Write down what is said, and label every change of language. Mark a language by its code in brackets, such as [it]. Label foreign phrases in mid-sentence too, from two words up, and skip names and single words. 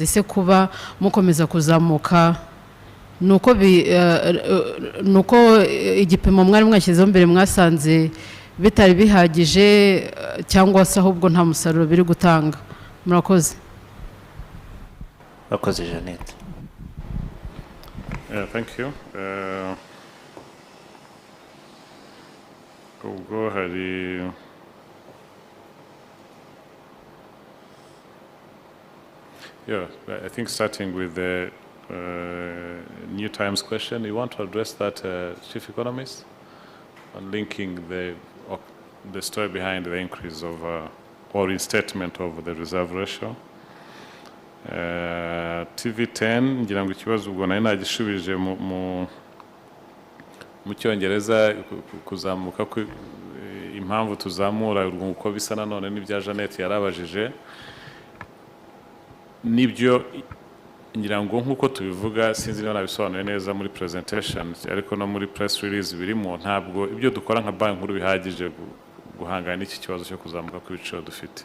[rw] Se kuba mukomeza kuzamuka nuko igipimo mwari mwashyizeho mbere mwasanze bitari bihagije, cyangwa se ahubwo nta musaruro biri gutanga? Murakoze. Murakoze Jeannette. [en] Thank you. [rw] Ubwo hari [en] I think starting with the New Times question, you want to address that, Chief Economist, on linking the story behind the increase of or restatement of the reserve ratio. [rw] TV10 ngira ngo ikibazo ubwo nari nagishubije mu Cyongereza, kuzamuka impamvu tuzamura uko bisa nanone n'ibya Jeannette yarabajije. Nibyo ngira ngo nk'uko tubivuga, sinzi niba nabisobanuye neza muri presentation, ariko no muri [en] press release [rw] birimo, ntabwo ibyo dukora nka banki nkuru bihagije guhangana n'iki kibazo cyo kuzamuka kw'ibiciro dufite.